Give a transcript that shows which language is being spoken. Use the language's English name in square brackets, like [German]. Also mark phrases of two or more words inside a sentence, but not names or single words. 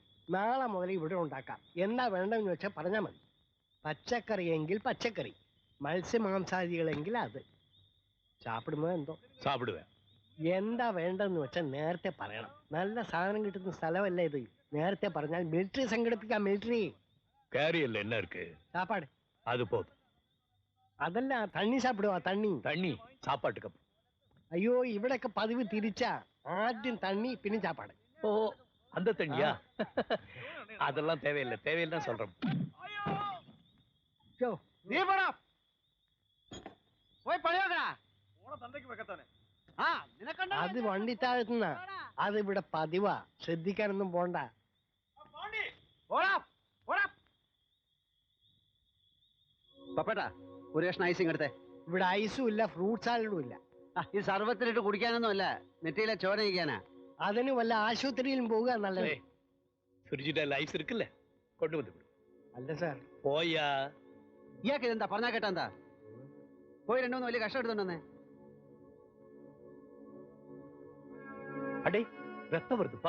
[Malayalam] നാളെ മുതൽ ഇവിടെ ഉണ്ടാക്കാം. എന്താ വേണ്ടെന്ന് വെച്ചാൽ പറഞ്ഞാൽ മതി. പച്ചക്കറി എങ്കിൽ പച്ചക്കറി, മത്സ്യമാംസാദികളെങ്കിൽ അത്. സാപ്പിടുമ്പോ എന്തോ [Tamil] சாப்பிடுவேன். [Malayalam] എന്താ വേണ്ടെന്ന് വെച്ചാൽ നേരത്തെ പറയണം. നല്ല സാധനം കിട്ടുന്ന സ്ഥലമല്ല ഇത്. നേരത്തെ പറഞ്ഞാൽ മിലിറ്ററി സംഘടിപ്പിക്കാം. മിലിറ്ററി [Tamil] கேரியல்ல என்ன இருக்கு? [Malayalam] സാപ്പാട്. [Tamil] அது போதும். [Malayalam] അതല്ല, തണ്ണി സാപ്പിടുവാ. തണ്ണി [Tamil] தண்ணி சாப்பாட்டுக்கு அப்புறம். [Malayalam] അയ്യോ, ഇവിടെയൊക്കെ പതിവ് തിരിച്ചാ. ആദ്യം തണ്ണി പിന്നെ ചാപ്പാട്. [Tamil] ஓ, அந்த தண்ணியா? அதெல்லாம் தேவையில்லை. தேவையில்லை சொல்றேன். [Malayalam] ഛോ, നീ പോടാ, പോയി പണിയോക്കടാ. അത് വണ്ടി താഴ്ത്തുന്ന. അത് ഇവിടെ പതിവാ. ശ്രദ്ധിക്കാനൊന്നും പോണ്ട. പോടാ പോടാ. പപ്പേട്ടാ, ഒരു കഷ്ണം ഐസിങ് എടുത്തേ. ഇവിടെ ഐസും ഇല്ല, ഫ്രൂട്ട് സാലഡും ഇല്ല. ഈ സർവത്തിലിട്ട് കുടിക്കാനൊന്നും അല്ല, നെറ്റിയിലെ ചോര കഴിക്കാനാ. അതിന് വല്ല ആശുപത്രിയിലും പോവുക നല്ലത്. ഫ്രിഡ്ജിന്റെ ലൈസ് [Tamil] இருக்குல்ல, கொண்டு வந்து விடு. [Malayalam] അല്ല സാർ. [Tamil] போயா. [Malayalam] ഇയാൾക്ക് ഇതെന്താ പറഞ്ഞാ കേട്ടാ എന്താ? പോയി രണ്ടു മൂന്ന് വലിയ കഷ്ടം എടുത്തോണ്ടേ. [Tamil] அடே, ரத்தம் வருதுப்பா.